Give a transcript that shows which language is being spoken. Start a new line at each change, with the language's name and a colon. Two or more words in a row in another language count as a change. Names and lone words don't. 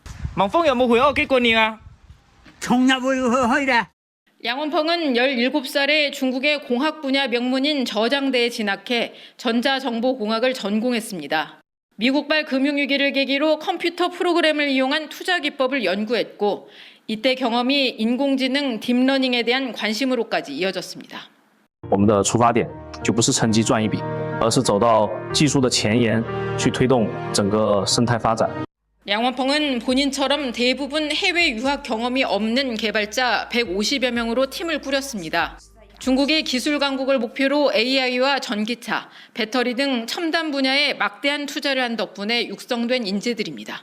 Korean: 량원펑은 17살에 중국의 공학 분야 명문인 저장대에 진학해 전자정보공학을 전공했습니다. 미국발 금융위기를 계기로 컴퓨터 프로그램을 이용한 투자 기법을 연구했고 이때 경험이 인공지능 딥러닝에 대한 관심으로까지 이어졌습니다.
Chinese: 我们的出发点就不是趁机赚一笔，而是走到技术的前沿，去推动整个生态发展。
Korean: 양원펑은 본인처럼 대부분 해외 유학 경험이 없는 개발자 150여 명으로 팀을 꾸렸습니다. 중국이 기술 강국을 목표로 AI와 전기차, 배터리 등 첨단 분야에 막대한 투자를 한 덕분에 육성된 인재들입니다.